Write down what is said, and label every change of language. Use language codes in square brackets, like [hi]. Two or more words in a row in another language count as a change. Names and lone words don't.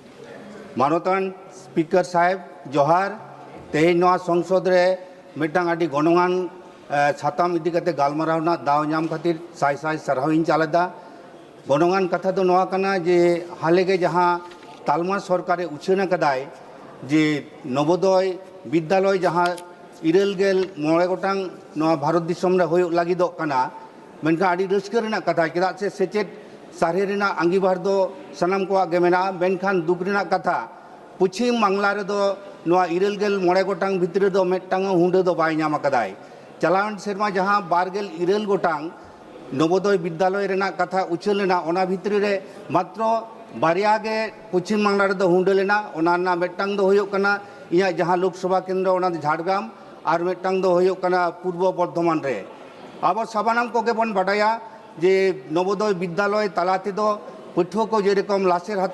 [sat] Manotan Speaker Sahib Johar Teinwa Sangsad re metang adi gonoan satam idi kate galmarau na daonyam khatir sai sarhawin chalada gonongan katha do noa kana je halege jaha talma sarkare uchena kadai je nobodoy bidyaloy jaha irel gel more gotang noa bharat disom re hoyog lagidok kana menka adi rauska rena katha chedak se sechet sarhe rena angibar do sanam ko age mena menkhan duk rena katha puchim bangla re do noa irel gel more gotang bhitre do mettang hunde do bai nyam akadai chalawan serma jaha bargel irel gotang नवोदय विद्यालय रेना कथा उछल लेना ओना भितरी रे मात्र बारिया गे पश्चिम बांगला रे दो हुंडे लेना ओना ना मेटटांग दो होयो कना इया जहां लोकसभा केंद्र ओना झाड़ग्राम और मेटटांग दो होयो कना पूर्व बर्धमान रे अब साबानाम को के बन बाडाया जे नवोदय विद्यालय तालाते दो पठुआ को जे रकम लासेर हातांग